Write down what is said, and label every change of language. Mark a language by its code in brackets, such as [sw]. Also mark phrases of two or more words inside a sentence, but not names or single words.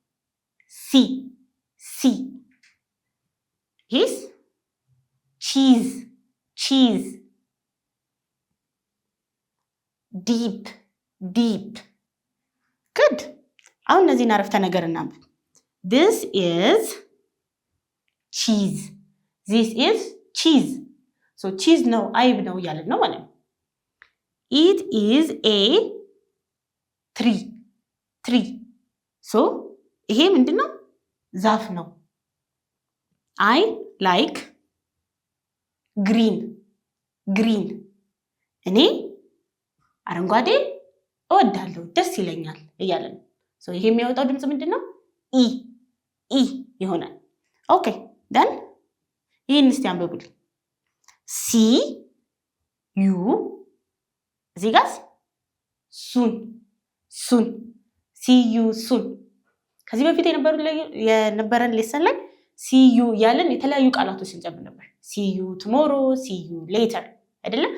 [am] ሲ። ይሄስ? ቺዝ። [en] deep good። [am] አሁን እነዚህን አረፍተ ነገር እናንብብ። [en] This is cheese [am] ቺዝ ነው፣ አይብ ነው እያለን ነው ማለት ነው። [en] It is a tree [am] ይሄ ምንድን ነው? ዛፍ ነው። [en] I like green [am] እኔ አረንጓዴ እወዳለሁ፣ ደስ ይለኛል እያለ ነው። ይሄ የሚያወጣው ድምፅ ምንድን ነው? ኢ ይሆናል። [en] okay then [am] ይህን እስቲ አንብቡልኝ። ሲዩ እዚህ ጋር [en] soon see you። [am] ከዚህ በፊት የነበረን ሌሰን ላይ ሲዩ እያለን የተለያዩ ቃላቶች እንጨምር ነበር። [en] see you tomorrow፣ see you later [am] አይደለም?